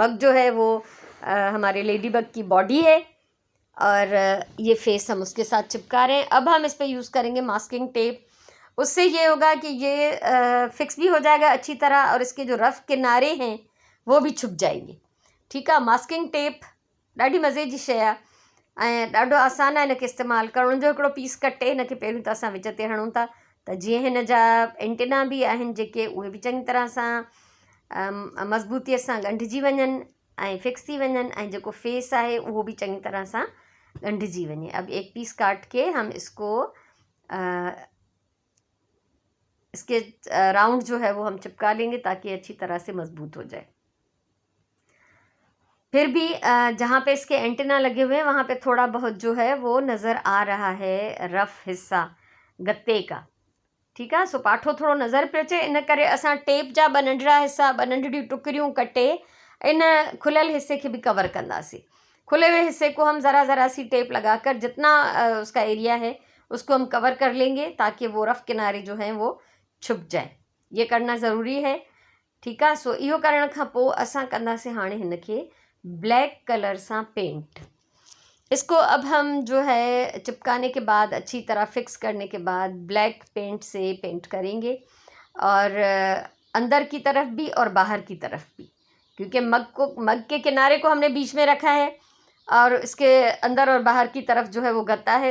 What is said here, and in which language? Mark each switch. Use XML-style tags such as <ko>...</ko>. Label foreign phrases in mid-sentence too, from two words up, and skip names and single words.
<hi>मग जो है वो हमारे</hi> <en>ladybug</en> <hi>की बॉडी है, और ये फेस हम उसके साथ चिपका रहे हैं। अब हम इस पर यूज़ करेंगे</hi> <en>masking tape.</en> <hi>उससे ये होगा कि ये फिक्स भी हो जाएगा अच्छी तरह, और इसके जो रफ़ किनारे हैं वो भी छुप जाएंगे। ठीक है।</hi> <en>masking tape</en> <sd>ॾाढी मज़े जी शइ आहे, ऐं ॾाढो आसान आहे हिनखे इस्तेमालु करण जो। हिकिड़ो पीस कटे हिनखे पहिरियों त असां विच ते हणूं था, त जीअं हिन जा एंटीना बि आहिनि जेके, उहे बि चङी तरह सां मज़बूतीअ सां ॻंढिजी वञनि ऐं फिक्स थी वञनि, ऐं जेको फेस आहे उहो भी चंगी तरह से ॻंढिजी वञे।</sd> <hi>अब एक पीस काट के हम इसको इसके राउंड जो है वो हम चिपका लेंगे, ताकि अच्छी तरह से मजबूत हो जाए। फिर भी जहाँ पे इसके एंटीना लगे हुए हैं वहाँ पे थोड़ा बहुत जो है वो नज़र आ रहा है रफ़ हिस्सा गत्ते का। ठीक है।</hi> <sd>सो पाठो थोड़ो नज़र पे अचे, इन करे असां टेप जा ॿ नंढड़ा हिस्सा, ॿ नंढड़ियूं टुकड़ियूं कटे इन खुलियल हिस्से के भी कवर कंदासीं।</sd> <hi>खुले हुए हिस्से को हम ज़रा सी टेप लगाकर जितना उसका एरिया है उसको हम कवर कर लेंगे, ताकि वो रफ़ किनारे जो हैं वो छुप जाए। ये करना ज़रूरी है। ठीक है।</hi> <sd>सो इहो करण खां पोइ असां कंदासीं हाणे हिनखे</sd> <en>black color</en> <sd>सां पेंट।</sd> <hi>इसको अब हम जो है चिपकाने के बाद, अच्छी तरह फिक्स करने के बाद</hi> <en>black paint</en> <hi>से पेंट करेंगे, और अंदर की तरफ भी और बाहर की तरफ भी, क्योंकि मग के किनारे को हमने बीच में रखा है और इसके अंदर और बाहर की तरफ जो है वो गत्ता है।</hi>